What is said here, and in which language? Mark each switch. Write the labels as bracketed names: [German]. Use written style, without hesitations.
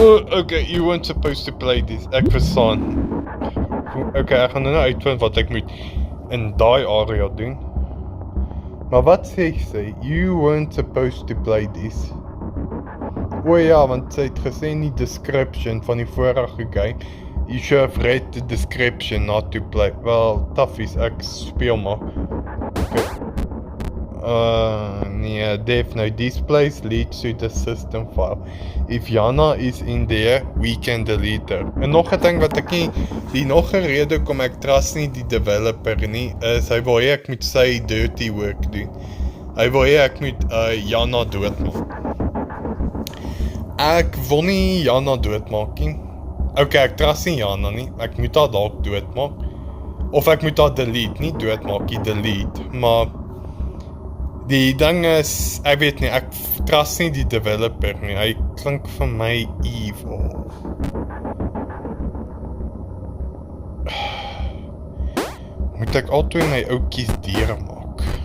[English] Okay, you weren't supposed to play this. [Afrikaans] Ek verstaan. Okay, ek gaan nou uitvind wat ek moet in daai area doen. Maar wat sê sy? [English] You weren't supposed to play this. [Afrikaans] O ja, want sy het gesê in die description van die vorige game, [English] you should have read the description not to play. [Afrikaans] Well, taffies, ek speel maar. Okay. Nee, definitely. [English] This place leads to the system file. If Jana is in there, we can delete her. [Afrikaans] En nog 'n ding wat ek nie, die nog 'n rede kom ek trust nie die developer nie, is hy wil hê ek moet sy dirty work doen. Hy wil hê ek moet Jana doodmaak. Ek wil nie Jana doodmaak nie. Okay, ek trust nie Jana nie. Ek moet haar dalk doodmaak. Of ek moet haar delete, nie doodmaak nie, delete. Maar die ding is, ek weet nie, ek trust nie die developer nie. Hy klink vir my evil. Moet ek altyd my ouetjies diere maak?